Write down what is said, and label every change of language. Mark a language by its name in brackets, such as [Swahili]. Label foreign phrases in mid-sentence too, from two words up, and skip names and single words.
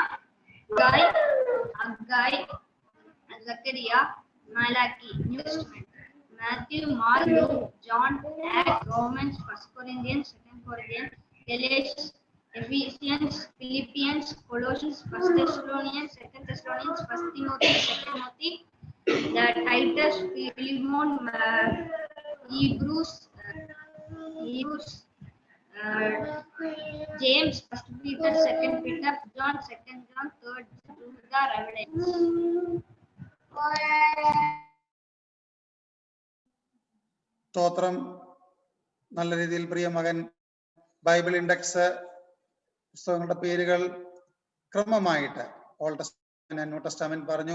[English] Haggai, Zechariah, Malachi, New Testament, Matthew, Mark, Luke, John, Acts, Romans, 1 Corinthians, 2 Corinthians, Galatians, Ephesians, Philippians, Colossians, 1 Thessalonians, 2 Thessalonians, 1 Timothy, 2 Timothy, Titus, Philemon, Hebrews, James, 1 Peter, 2 Peter, John, 2 John, 3 Jude, Revelation. [Malayalam] സ്തോത്രം. നല്ല രീതിയിൽ പ്രിയ മകൻ [English] Bible index [Malayalam] പുസ്തകങ്ങളുടെ പേരുകൾ ക്രമമായിട്ട് [English] Old Testament, New Testament [Malayalam] പറഞ്ഞു.